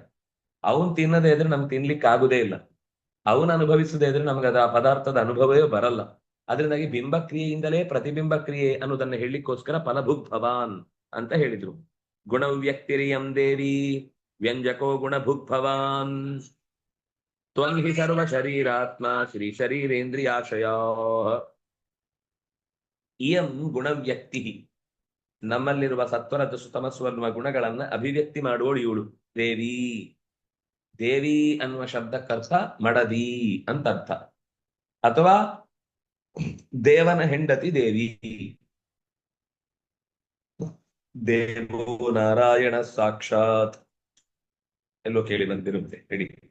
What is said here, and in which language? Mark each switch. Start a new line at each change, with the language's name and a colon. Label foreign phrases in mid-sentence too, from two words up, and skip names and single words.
Kannada: ಅವನು ತಿನ್ನದೇ ಇದ್ರೆ ನಮ್ಗೆ ತಿನ್ಲಿಕ್ಕೆ ಆಗುದೇ ಇಲ್ಲ. ಅವನು ಅನುಭವಿಸದೇ ಇದ್ರೆ ನಮ್ಗೆ ಆ ಪದಾರ್ಥದ ಅನುಭವವೇ ಬರಲ್ಲ. ಅದರಿಂದಾಗಿ ಬಿಂಬ ಕ್ರಿಯೆಯಿಂದಲೇ ಪ್ರತಿಬಿಂಬ ಕ್ರಿಯೆ ಅನ್ನೋದನ್ನ ಹೇಳಲಿಕ್ಕೋಸ್ಕರ
Sanskrit: ಫಲಭುಗ್ ಭವಾನ್
Kannada: ಅಂತ ಹೇಳಿದ್ರು.
Sanskrit: ಗುಣವ್ಯಕ್ತಿರಿಯಂ ದೇವಿ ವ್ಯಂಜಕೋ ಗುಣಭುಗ್ ಭವಾನ್ ತ್ವಂ ಹಿ ಸರ್ವ ಶರೀರಾತ್ಮ ಶ್ರೀ ಶರೀರೇಂದ್ರಿಯಾಶಯ. ಇಯಂ ಗುಣವ್ಯಕ್ತಿ,
Kannada: ನಮ್ಮಲ್ಲಿರುವ ಸತ್ವರದ ಸುತಮಸ್ವನ್ನುವ ಗುಣಗಳನ್ನ ಅಭಿವ್ಯಕ್ತಿ ಮಾಡುವಳು ಇವಳು ದೇವಿ. ದೇವಿ ಅನ್ನುವ ಶಬ್ದಕ್ಕರ್ಥ ಮಡದಿ ಅಂತ ಅರ್ಥ, ಅಥವಾ ದೇವನ ಹೆಂಡತಿ ದೇವಿ.
Sanskrit: ದೇವೋ ನಾರಾಯಣ ಸಾಕ್ಷಾತ್
Kannada: ಎಲ್ಲೋ ಕೇಳಿ ಬಂದಿರುತ್ತೆ ಹೇಳಿ.